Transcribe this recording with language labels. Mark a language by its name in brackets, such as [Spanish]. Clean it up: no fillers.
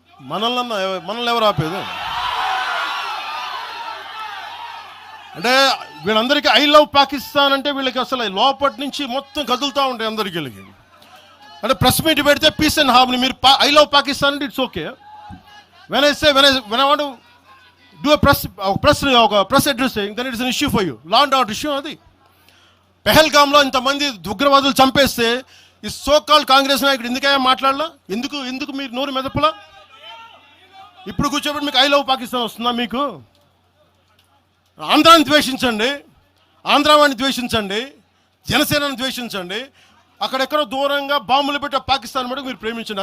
[Telugu] మనల్ని ఎవరు ఆపేది? అంటే వీళ్ళందరికీ ఐ లవ్ పాకిస్తాన్ అంటే వీళ్ళకి అసలు లోపటి నుంచి మొత్తం కదులుతూ ఉంటాయి అందరికీ. అంటే ప్రెస్ మీట్ పెడితే పీస్ అండ్ హార్మనీ, మీరు ఐ లవ్ పాకిస్తాన్ అంటే [English] It's okay. when I want to do a press address saying, then it is an issue for you. Law and order issue అది. [Telugu] పెహల్గామ్లో ఇంతమంది ఉగ్రవాదులు చంపేస్తే ఈ సోకాల్ కాంగ్రెస్ నాయకుడు ఎందుకయ్యా మాట్లాడలా? ఎందుకు మీరు నోరు మెదపలా? ఇప్పుడు కూర్చోబెట్టి మీకు ఐ లవ్ పాకిస్తాన్ వస్తుందా? మీకు ఆంధ్రాని ద్వేషించండి, ఆంధ్రావాణి ద్వేషించండి, జనసేనని ద్వేషించండి, అక్కడెక్కడో దూరంగా బాంబులు పెట్టే పాకిస్తాన్ మటుకు మీరు ప్రేమించండి.